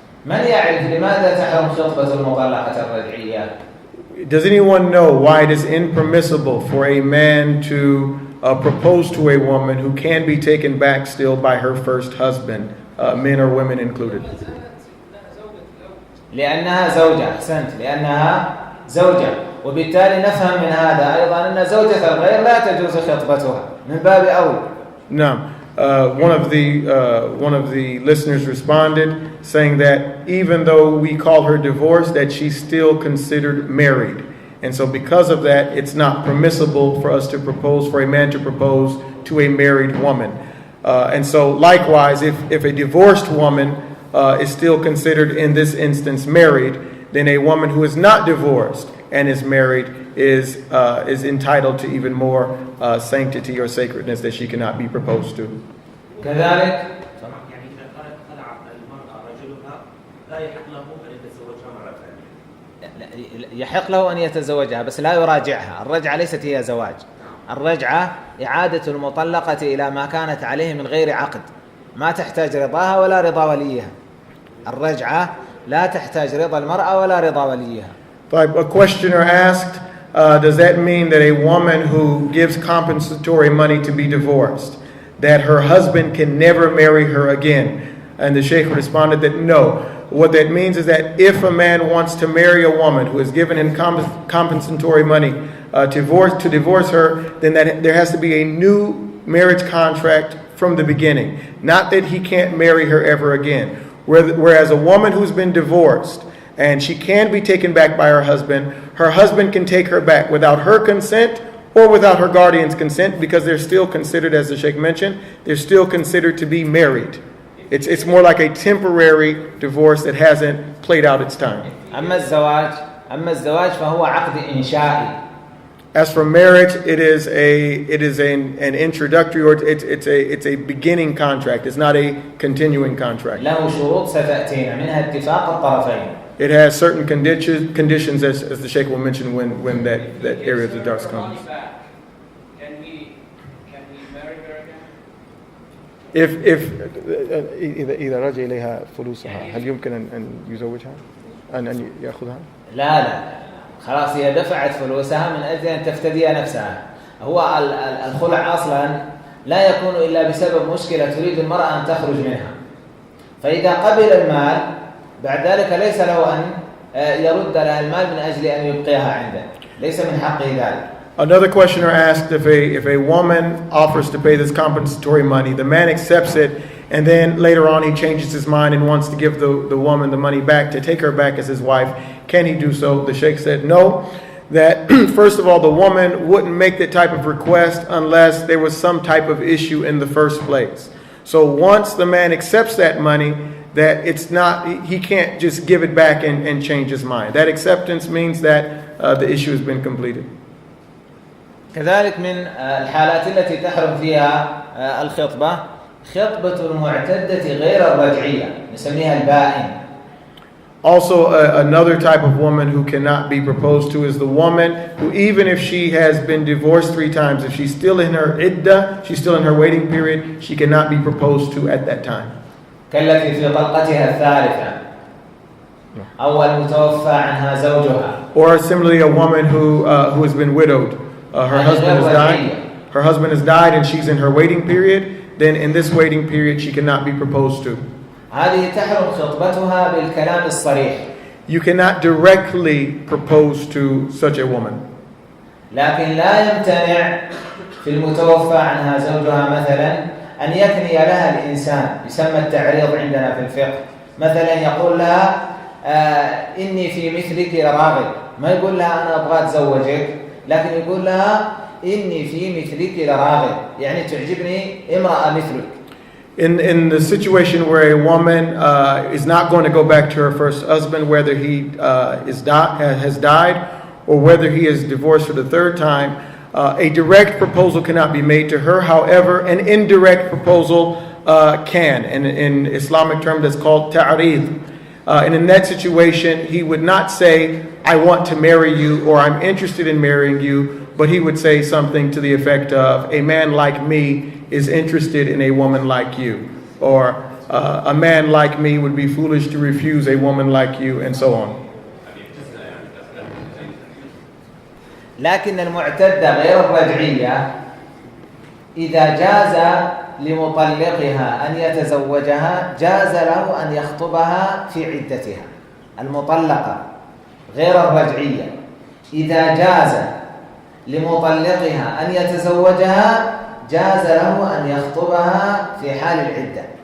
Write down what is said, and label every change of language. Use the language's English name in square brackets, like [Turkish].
[Arabic] من يعرف لماذا تحرم خطبة المطلقة الرجعية؟ [English] does anyone know why it is impermissible for a man to propose to a woman who can be taken back still by her first husband, men or women included? [Arabic] لأنها زوجة. أحسنت. لأنها زوجة، وبالتالي نفهم من هذا أيضا أن زوجة الغير لا تجوز خطبتها من باب أولى. [English] Now, one of the listeners responded saying that even though we call her divorced, that she's still considered married. And so because of that, it's not permissible for us to propose, for a man to propose to a married woman. And so likewise, if a divorced woman is still considered in this instance married, then a woman who is not divorced and is married is entitled to even more sanctity or sacredness that she cannot be proposed to. [Arabic] كذلك يعني إذا خلع المرأة رجلها لا يحق له أن يتزوجها مرة ثانية. يحق له أن يتزوجها بس لا يراجعها. الرجعة ليست هي زواج. الرجعة إعادة المطلقة إلى ما كانت عليه من غير عقد، ما تحتاج رضاها ولا رضا وليها. الرجعة لا تحتاج رضا المرأة ولا رضا وليها. [English] A questioner asked, does that mean that a woman who gives compensatory money to be divorced, that her husband can never marry her again? And the Sheikh responded that no. What that means is that if a man wants to marry a woman who has given him compensatory money to divorce her, then there has to be a new marriage contract from the beginning. Not that he can't marry her ever again. Whereas a woman who's been divorced and she can be taken back by her husband can take her back without her consent or without her guardian's consent, because they're still considered, as the Sheikh mentioned, they're still considered to be married. It's more like a temporary divorce that hasn't played out its time. [Arabic] أما الزواج فهو عقد إنشائي. [English] As for marriage, it is an introductory, or it's a beginning contract. It's not a continuing contract. [Arabic] له شروط ستأتينا منها اتفاق الطرفين. [English] It has certain conditions as the Sheikh will mention when that area of the dars comes. Can we marry her again? if [Arabic] إذا رجع إليها فلوسها هل يمكن أن يزوجها أن يأخذها؟ لا خلاص هي دفعت فلوسها من أجل أن تفتدي نفسها. هو الخلع أصلا لا يكون إلا بسبب مشكلة تريد المرأة أن تخرج منها، فإذا قبل المال بعد ذلك ليس له أن يرد لها المال من أجل أن يبقيها عنده، ليس من حقه ذلك. [English] Another questioner asked if a woman offers to pay this compensatory money, the man accepts it, and then later on he changes his mind and wants to give the woman the money back, to take her back as his wife. Can he do so? The Sheikh said no, that first of all, the woman wouldn't make that type of request unless there was some type of issue in the first place. So once the man accepts that money, that it's not, he can't just give it back and change his mind. That acceptance means that the issue has been completed. [Arabic] كذلك من الحالات التي تحرم فيها الخطبة خطبة المعتدة غير الرجعية نسميها البائن. [English] Also, another type of woman who cannot be proposed to is the woman who, even if she has been divorced 3 times, if she's still in her iddah, she's still in her waiting period, she cannot be proposed to at that time. [Arabic] كالتي في طلقتها الثالثة أو المتوفى عنها زوجها. [English] Or similarly, a woman who has been widowed. Her husband has died and she's in her waiting period. Then in this waiting period, she cannot be proposed to. [Arabic] هذه تحرم خطبتها بالكلام الصريح. [English] You cannot directly propose to such a woman. [Arabic] لكن لا يمتنع في المتوفى عنها زوجها مثلا أن يكني لها الإنسان، يسمى التعريض عندنا في الفقه. مثلا يقول لها إني في مثلك لراغب، ما يقول لها أنا أبغى أتزوجك، لكن يقول لها إني في مثلك لراغب، يعني تعجبني امرأة مثلك. [English] In the situation where a woman is not going to go back to her first husband, whether he has died or whether he is divorced for the 3rd time, a direct proposal cannot be made to her. However, an indirect proposal can. And in Islamic term, that's called ta'reed. And in that situation, he would not say, I want to marry you, or I'm interested in marrying you, but he would say something to the effect of, a man like me is interested in a woman like you, or a man like me would be foolish to refuse a woman like you, and so on. [Arabic] لكن المعتدة غير الرجعية إذا جاز لمطلقها أن يتزوجها جاز له أن يخطبها في عدتها. المطلقة غير الرجعية إذا جاز لمطلقها أن يتزوجها جاز له أن يخطبها في حال العدة.